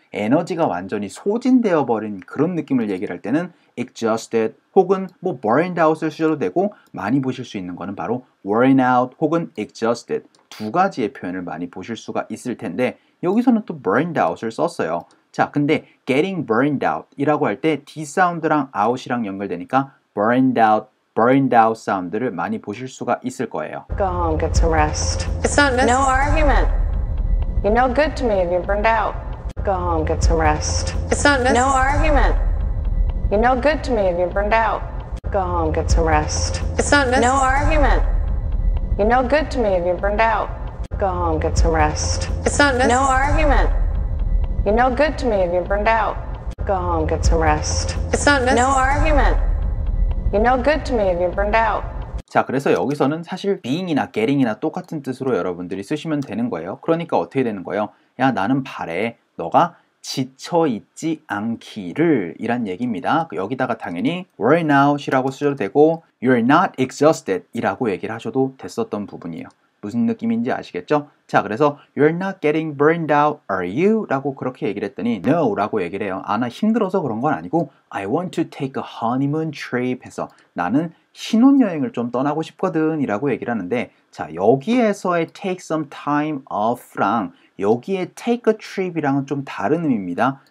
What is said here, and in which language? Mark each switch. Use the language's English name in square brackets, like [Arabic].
[Korean] 에너지가 완전히 소진되어 버린 그런 느낌을 얘기를 할 때는 exhausted 혹은 뭐 burned out을 쓰셔도 되고 많이 보실 수 있는 거는 바로 worn out 혹은 exhausted 두 가지의 표현을 많이 보실 수가 있을 텐데 여기서는 또 burned out을 썼어요. 자, 근데 getting burned out 이라고 할 때 D 사운드랑 out이랑 연결되니까 burned out 사운드를 많이 보실 수가 있을 거예요. [English] Go home, get some rest. It's not necessary. No argument. You're no good to me if you're burned out. Go home, get some rest. It's not necessary. No argument. You're no good to me if you're burned out. Go home, get some rest. It's not necessary. No argument. You're no good to me if you're burned out. Go home, get some rest. It's not necessary. No argument. You're no good to me if you're burned out. Go home, get some rest. It's not necessary. No argument. You're no good to me if you're burned out. [Korean] 자, 그래서 여기서는 사실 being이나 getting이나 똑같은 뜻으로 여러분들이 쓰시면 되는 거예요. 그러니까 어떻게 되는 거예요? 야, 나는 바래. 너가 지쳐있지 않기를 이란 얘기입니다. 여기다가 당연히 worn out이라고 쓰셔도 되고 you're not exhausted 이라고 얘기를 하셔도 됐었던 부분이에요. 무슨 느낌인지 아시겠죠? 자, 그래서 [English] you're not getting burned out, are you? [Korean] 라고 그렇게 얘기를 했더니 no 라고 얘기를 해요. 아, 나 힘들어서 그런 건 아니고 [English] I want to take a honeymoon trip [Korean] 해서 나는 신혼여행을 좀 떠나고 싶거든 이라고 얘기를 하는데 자, 여기에서의 [English] take some time off [Korean] 랑 여기에 [English] take a trip [Korean] 이랑은 좀 다른 의미입니다.